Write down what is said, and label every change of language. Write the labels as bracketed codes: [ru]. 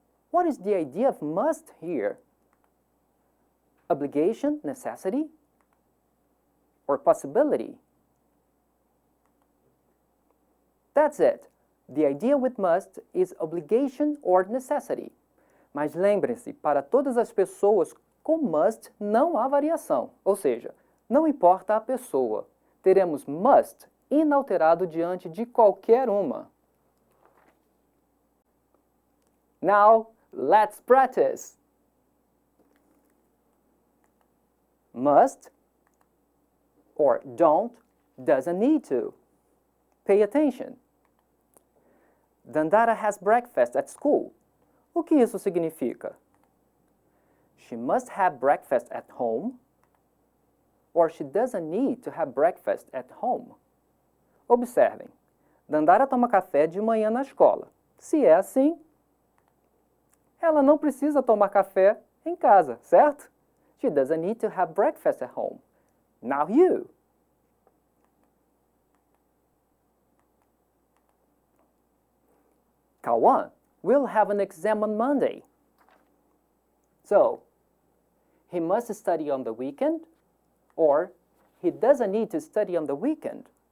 [en] What is the idea of must here? Obligation, necessity, or possibility? That's it. The idea with must is obligation or necessity. [pt] Mas lembrem-se, para todas as pessoas, com must não há variação. Ou seja, não importa a pessoa. Teremos must inalterado diante de qualquer uma. [en] Now, let's practice. Must or don't, doesn't need to. Pay attention. Dandara has breakfast at school. [pt] O que isso significa? [en] She must have breakfast at home, or she doesn't need to have breakfast at home. [pt] Observem. Dandara toma café de manhã na escola. Se é assim, ela não precisa tomar café em casa, certo? [en] She doesn't need to have breakfast at home. Now you. Kawan will have an exam on Monday. So, he must study on the weekend, or he doesn't need to study on the weekend.